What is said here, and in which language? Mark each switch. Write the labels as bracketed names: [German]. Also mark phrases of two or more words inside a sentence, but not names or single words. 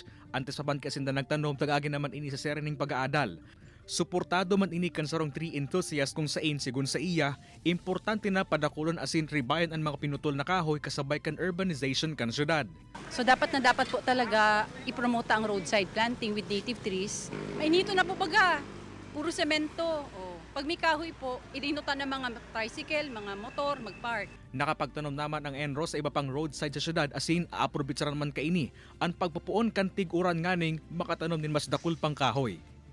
[Bikol] Antes pa man kasi na nagtanom tagagin naman ini sa serening pag-aadal. Suportado man ini kan sarong [English] tree enthusiast [Bikol] kung sain sigun sa iya, importante na padakulon asin ribayan ang mga pinutol na kahoy kasabay kan urbanization kan syudad. So dapat po talaga ipromota ang [English] roadside planting with native trees. [Bikol] Ay nito na po baga, puro semento. Pag may kahoy po, ininutan ng mga tricycle, mga motor, mag-park. Nakapagtanom naman ang Enro sa iba pang roadside sa syudad asin aaprobitsaran man kaini ang pagpupuon kan tiguran nganing makatanom din mas dakul pang kahoy.